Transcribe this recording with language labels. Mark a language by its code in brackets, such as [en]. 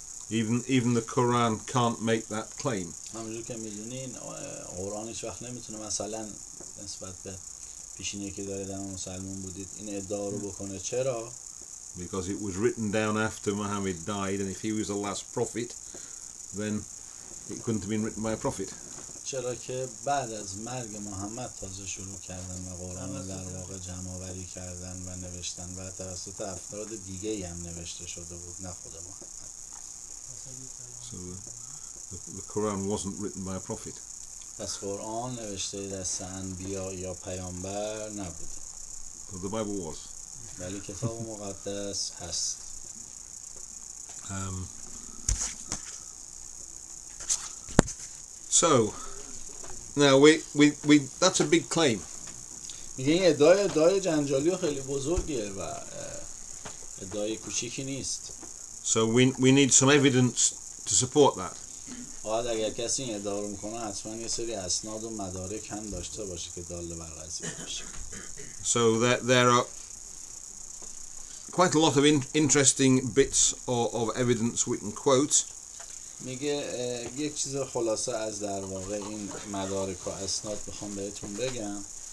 [en] Even the Quran can't make that claim. [fa] همونجور که میدونین قرآن هیچ وقت نمیتونه مثلا نسبت به پیشینه که دارید هم مسلمون بودید این ادعا رو بکنه. چرا؟ [en] Because it was written down after Muhammad died, and if he was the last prophet, then it couldn't have been written by a prophet. [fa] چرا که بعد از مرگ محمد تازه شروع کردن و قرآن رو در واقع جمع‌آوری کردن و نوشتن و توسط افراد دیگه‌ای هم نوشته شده بود نه خود محمد. [en] So the Quran wasn't written by a prophet. [fa] پس قرآن نوشته دست انبیا یا پیامبر نبود. [en] But the Bible was. [fa] ولی کتاب مقدس هست. [en] So now we that's a big claim. [fa] میگه این ادعای جنجالی و خیلی بزرگیه و ادعای کوچیکی نیست. [en] So we need some evidence to support that. [fa] باید اگر کسی این ادعا رو میکنه حتما یه سری اسناد و مدارک هم داشته باشه که داله بر قضیه باشه. [en] So there are quite a lot of interesting bits of evidence we can quote. [fa] میگه یک چیز خلاصه از در واقع این مدارک و اسناد بخوام بهتون بگم.